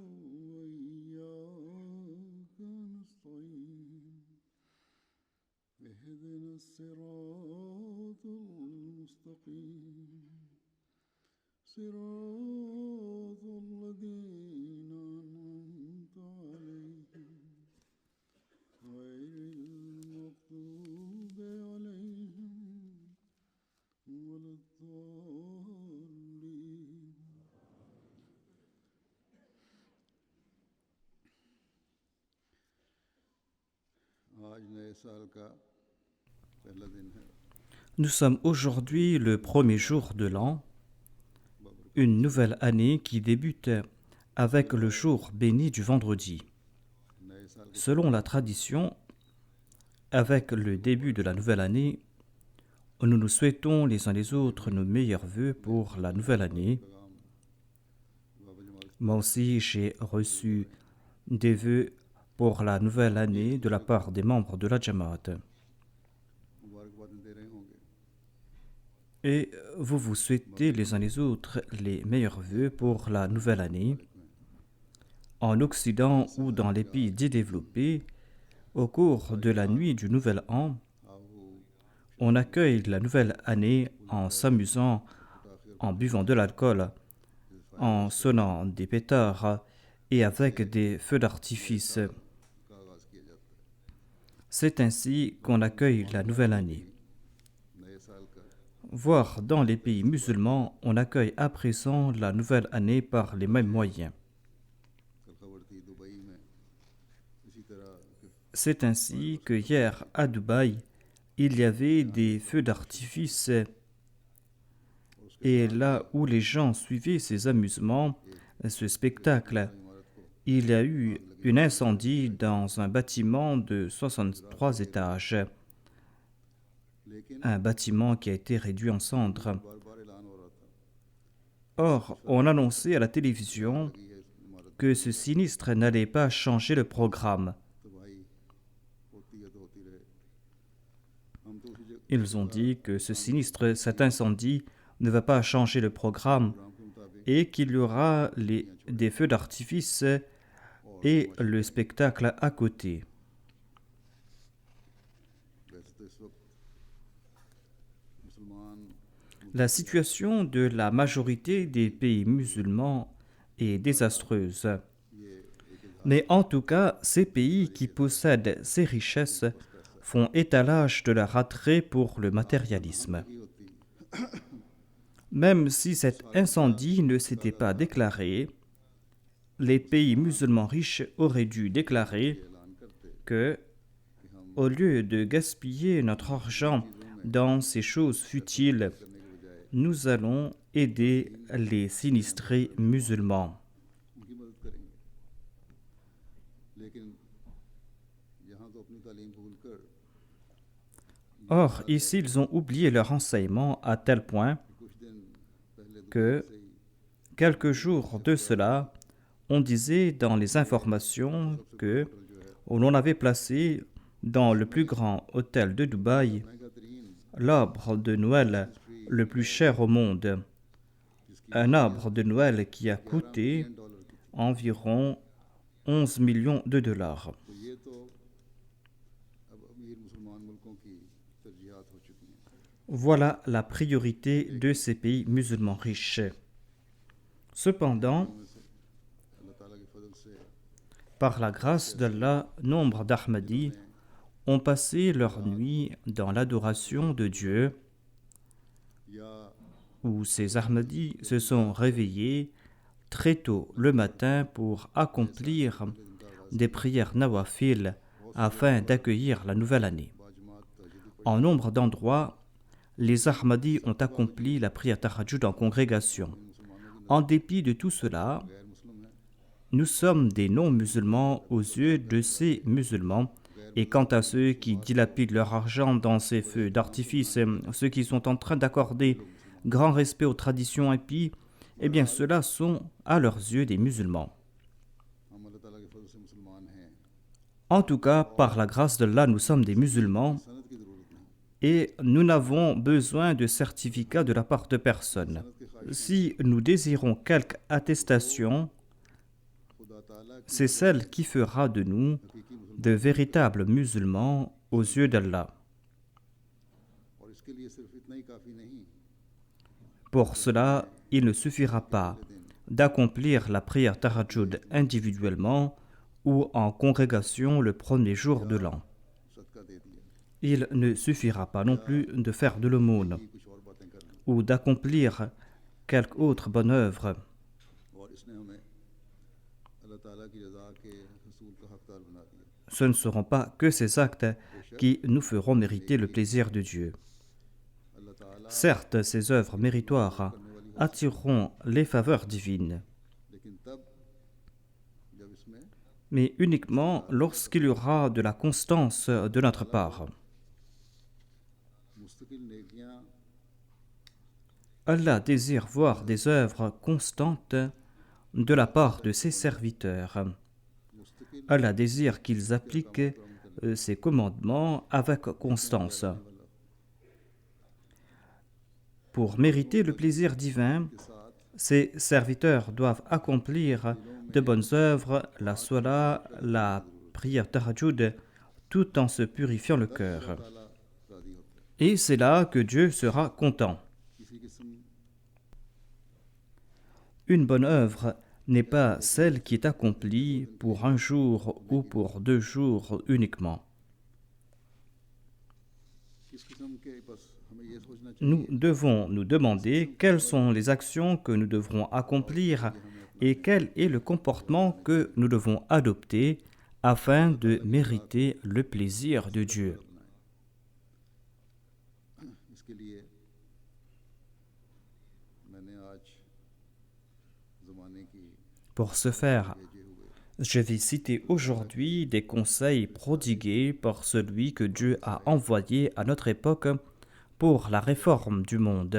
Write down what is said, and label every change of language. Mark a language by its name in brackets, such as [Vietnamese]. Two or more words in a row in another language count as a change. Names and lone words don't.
[Arabic] وإياك نستعين اهدنا الصراط المستقيم صراط الذين أنعمت عليهم غير المغضوب عليهم ولا الضالين. [Urdu] آج نئے سال کا پہلا دن ہے. [French] Nous sommes aujourd'hui le premier jour de l'an, une nouvelle année qui débute avec le jour béni du vendredi. [Urdu] نئے سال کے [French] Selon la tradition, avec le début de la nouvelle année, nous nous souhaitons les uns les autres nos meilleurs vœux pour la nouvelle année. [Urdu] پیغام بابا جمال [French] Moi aussi, j'ai reçu des vœux pour la nouvelle année de la part des membres de la Jamaat. [Urdu] مبارکباد دے رہے ہوں گے. [French] Et vous vous souhaitez les uns les autres les meilleurs vœux pour la nouvelle année. En Occident ou dans les pays développés, au cours de la nuit du Nouvel An, [Urdu] आओ [French] on accueille la nouvelle année en s'amusant, en buvant de l'alcool, en sonnant des pétards et avec des feux d'artifice. [Urdu] کا آغاز کیا جاتا ہے. [French] C'est ainsi qu'on accueille la nouvelle année. [Urdu] نئے سال کا [French] Voire dans les pays musulmans, on accueille à présent la nouvelle année par les mêmes moyens. [Urdu] کل خبر تھی دبئی میں اسی طرح کے [French] C'est ainsi que hier à Dubaï, il y avait des feux d'artifice et là où les gens suivaient ces amusements, ce spectacle, [Urdu] عمارت کو [French] il y a eu un incendie dans un bâtiment de 63 étages, [Urdu] लेकिन [French] un bâtiment qui a été réduit en cendres. [Urdu] بار بار اعلان ہو رہا تھا [French] Or, on annonçait à la télévision [Urdu] کہ یہ عمارت [French] que ce sinistre n'allait pas changer le programme. [Urdu] تباہی ہوتی ہے تو ہوتی رہے. ہم تو اسی [French] Ils ont dit que ce sinistre, cet incendie, ne va pas changer le programme [Urdu] پروگرام کے مطابق [French] et qu'il y aura des feux d'artifice et le spectacle à côté. [Urdu] ویسے تو اس وقت مسلمان [French] La situation de la majorité des pays musulmans est désastreuse. [Urdu] یہ ایک اظہار [French] Mais en tout cas, ces pays qui possèdent ces richesses font étalage de leur attrait pour le matérialisme. [Urdu] کی ہوتی [French] Même si cet incendie ne s'était pas déclaré, les pays musulmans riches auraient dû déclarer [Urdu] اعلان کرتے [French] que, [Urdu] کہ ہم [French] au lieu de gaspiller notre argent dans ces choses futiles, [Urdu] کرنے کے بجائے [French] nous allons aider les sinistrés musulmans. [Urdu] ان کی مدد کریں گے. لیکن یہاں تو اپنی تعلیم بھول کر [French] Or, ici, ils ont oublié leur enseignement à tel point [Urdu] کچھ دن پہلے [French] que, [Urdu] سے ہی [French] quelques jours de cela, on disait dans les informations que l'on avait placé dans le plus grand hôtel de Dubaï [Urdu] مہنگا ترین [French] l'arbre de Noël le plus cher au monde. un arbre de Noël qui a coûté [Urdu] $11 کی تھی. [French] environ 11 millions de dollars. [Urdu] تو یہ تو اب امیر مسلمان ملکوں کی ترجیحات ہو چکی ہیں. [French] Voilà la priorité de ces pays musulmans riches. Cependant, [Urdu] ان میں سے اللہ تعالیٰ کے فضل سے [French] par la grâce d'Allah, nombre d'Ahmadis ont passé leur nuit dans l'adoration de Dieu, [Urdu] या [French] où ces Ahmadis se sont réveillés très tôt le matin pour accomplir des prières nawafil afin d'accueillir la nouvelle année. [Urdu] باجماعت تہجد پڑھی. [French] En nombre d'endroits, les Ahmadis ont accompli la prière tahajjud en congrégation. [Urdu] مسلمانوں کی [French] En dépit de tout cela, [Urdu] غیر مسلم ہے, [French] nous sommes des non-musulmans aux yeux de ces musulmans. Et quant à ceux qui dilapident leur argent dans ces feux d'artifice, ceux qui sont en train d'accorder grand respect aux traditions impies, eh bien ceux-là sont à leurs yeux des musulmans. [Urdu] ہم اللہ تعالیٰ کے فضل سے مسلمان ہیں. [French] En tout cas, par la grâce d'Allah, nous sommes des musulmans [Urdu] سند کی ضرورت نہیں. [French] et nous n'avons besoin de certificat de la part de personne. Si nous désirons quelque attestation, [Urdu] خدا تعالیٰ کی [French] c'est celle qui fera de nous [Urdu] حقیقی مسلمان, [French] de véritables musulmans aux yeux d'Allah. [Urdu] اور اس کے لیے صرف اتنا ہی کافی نہیں. [French] Pour cela, il ne suffira pas d'accomplir la prière tahajjud individuellement ou en congrégation le premier jour de l'an. [Urdu] صدقہ دے دیا [French] Il ne suffira pas non plus de faire de l'aumône [Urdu] کہ کچھ اور باتیں کر لیں. [French] ou d'accomplir quelque autre bonne œuvre. [Urdu] اور اس نے ہمیں اللہ تعالیٰ کی رضا کے حصول کا حقدار بنا دیا. [French] Ce ne seront pas que ces actes qui nous feront mériter le plaisir de Dieu. [Urdu] اللہ تعالیٰ [French] Certes, ces œuvres méritoires attireront les faveurs divines, [Urdu] لیکن تب جب اس میں [French] mais uniquement lorsqu'il y aura de la constance de notre part. [Urdu] مستقل نیکیاں [French] Allah désire voir des œuvres constantes de la part de ses serviteurs. [Urdu] मुस्तकिल [French] Allah désire qu'ils appliquent ses commandements avec constance. Pour mériter le plaisir divin, [Urdu] کے ساتھ [French] ces serviteurs doivent accomplir de bonnes œuvres, la salat, la prière tahajjud, tout en se purifiant le cœur. [Urdu] تعالیٰ راضی ہوتا ہے. [French] Et c'est là que Dieu sera content. [Urdu] کسی قسم [French] Une bonne œuvre n'est pas celle qui est accomplie pour un jour ou pour 2 jours uniquement. [Urdu] کس قسم کے بس ہمیں یہ سوچنا چاہیے [French] Nous devons nous demander quelles sont les actions que nous devrons accomplir et quel est le comportement que nous devons adopter afin de mériter le plaisir de Dieu. [Urdu] اس کے لیے میں نے آج زمانے کی [French] Pour ce faire, [Urdu] بھیجے ہوئے [French] je vais citer aujourd'hui des conseils prodigués par celui que Dieu a envoyé à notre époque pour la réforme du monde.